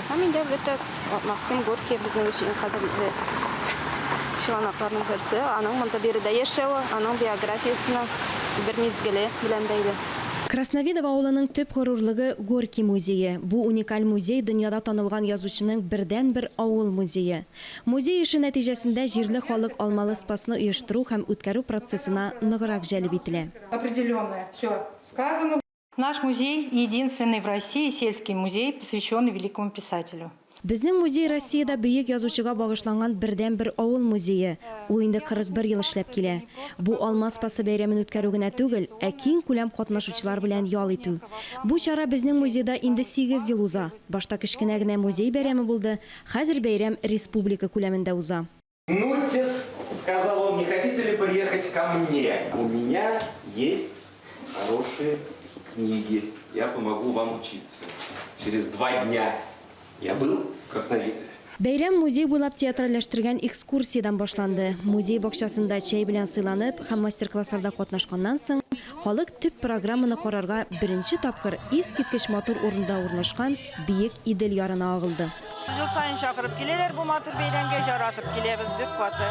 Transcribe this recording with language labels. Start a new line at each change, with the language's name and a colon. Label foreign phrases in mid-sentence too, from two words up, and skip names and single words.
Tatar: Һәм инде әлбәттә Максим Горький безнең өчен кадерле чыганакларның берсе, аның монда биредә яшәүе, аның биографиясының бер мизгеле белән бәйле. Красновидово авылының төп горурлыгы Горький музее. Бу уникаль музей дөньяда танылган язучының бердән-бер авыл музее. Музей эше нәтиҗәсендә җирле халык алмалы спасны оештыру һәм үткәрү процессына ныграк җәлеп ителә.
Russian: Определенно все сказано. Наш музей единственный в России сельский музей, посвященный великому писателю.
Tatar: Безнең музей Россиядә бөек язучыга багышланган бердән-бер авыл музее. Ул инде 41 ел эшләп килә. Бу Алмаз спасы бәйрәмен үткәрү генә түгел, ә киң күләм катнашучылар белән ял итү. Бу чара безнең музейда инде 8 ел уза. Башта кечкенә генә музей бәйрәме булды, хәзер бәйрәм республика күләмендә уза.
Russian: Нутис, сказал он, не хотите ли приехать ко мне? У меня есть хорошие книги. Я помогу вам учиться. Через 2 дня. Я был в Красновидове.
Tatar: Бәйрәм музей буйлап театральләштергән экскурсиядан башланды. Музей бакчасында чәй белән сыйланып һәм мастер-классларда катнашканнан соң, халык төп программаны карарга беренче тапкыр искиткеч матур урында урнашкан биек Идел ярына агылды. Жыл сайын чакырып киләләр бу матур бәйрәмгә, жаратып киләбез бик каты.